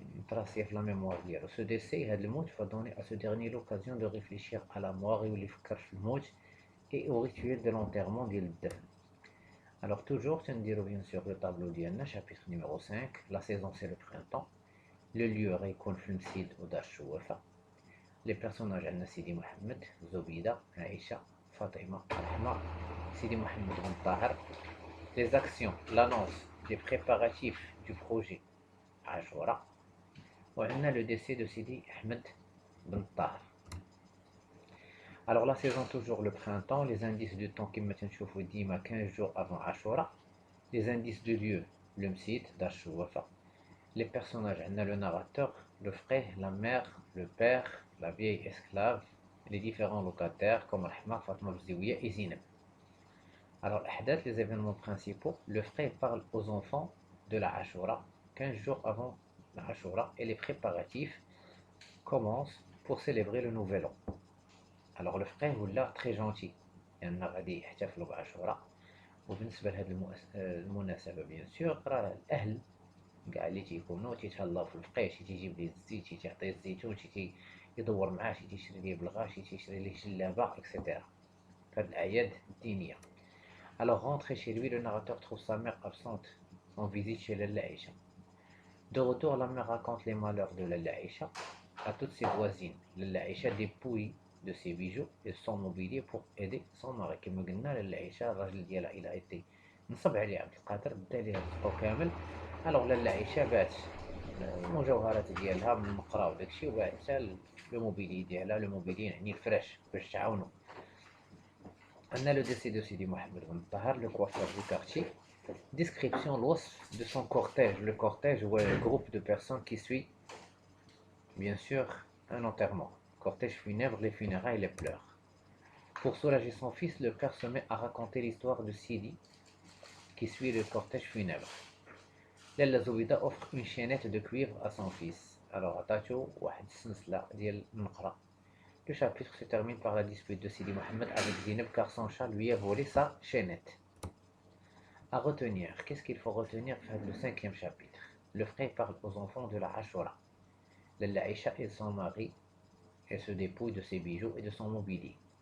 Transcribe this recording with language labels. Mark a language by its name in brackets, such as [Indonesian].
[French] Tracé la mémoire [Arabic] ديالو. [French] Ce décès, le mot, va donner à ce dernier l'occasion de réfléchir à la mort et au et au rituel de l'enterrement [Arabic] ديال الدفن. [French] Alors toujours, [Arabic] تنديرو [French] bien sûr le tableau [Arabic] ديالنا, [French] chapitre numéro 5. La saison c'est le printemps. Le lieu [Arabic] غيكون في المسجد ودار الشوافة. [French] Les personnages [Arabic] عندنا [French] Sidi Mohamed, Zobida, Aïcha, Fatima, Rahma, Sidi Mohamed Ben Tahar. Les actions, l'annonce des préparatifs du projet Ashura. [Arabic] وعندنا [French] le décès de Sidi Ahmed Ben Tahar. Alors la saison toujours le printemps, les indices de temps qui mettent [Arabic] نشوفوا ديما [French] 15 jours avant Ashura. Les indices de lieu, le Msid, Dashuwafa. Les personnages, [Arabic] عندنا [French] le narrateur, le frère, la mère, le père, la vieille esclave, les différents locataires comme Rahma, Fatma Bziouia et Zineb. Alors les événements principaux, le frère parle aux enfants de la Ashura 15 jours avant la Ashura et les préparatifs commencent pour célébrer le nouvel an. Alors le frère [Arabic] ولا [French] très gentil [Arabic] لأن غادي يحتفلوا بعاشوراء. وبالنسبة لهذه المناسبة [French] بيان سور [Arabic] راه الأهل كاع اللي تيكونوا تيتهلاو في الفقيه، شي تيجيب ليه الزيت، شي تيعطيه الزيتون، شي تيدور معاه، شي تيشري ليه بلغا، شي تيشري ليه جلابة [French] اكسيتيرا [Arabic] في هاد الأعياد الدينية. [French] Alors rentré chez lui, le narrateur trouve sa mère absente en visite chez Lalla Aïcha. De retour, la mère raconte les malheurs de Lalla Aïcha à toutes ses voisines. Lalla Aïcha dépouille de ses bijoux et son mobilier pour aider son mari. [Arabic] كما قلنا Lalla Aïcha الراجل ديالها [French] il a été [Arabic] نصب عليه عبد القادر، بدا ليه الخطو كامل. [French] alors [Arabic] Lalla Aïcha باعت المجوهرات ديالها من المقرا وداكشي، وباعت حتى [French] لو موبيلي [Arabic] ديالها، لو موبيلي يعني الفراش باش تعاونو. عندنا [French] le décès de Sidi Mohamed Ben Tahar, le coiffeur du quartier. Description de son cortège. Le cortège ou le groupe de personnes qui suit bien sûr un enterrement. Cortège funèbre, les funérailles, les pleurs. Pour soulager son fils, le père se met à raconter l'histoire de Sidi qui suit le cortège funèbre. Lalla Zoubida offre une chaînette de cuivre à son fils. Alors [Arabic] عطاتو واحد السلسلة ديال النقرة. [French] Le chapitre se termine par la dispute de Sidi Mohamed avec Zineb car son chat lui a volé sa chaînette. À retenir, qu'est-ce qu'il faut retenir dans le 5e chapitre? Le frère parle aux enfants de la Ashura. Lalla Aïcha et son mari, elle se dépouille de ses bijoux et de son mobilier.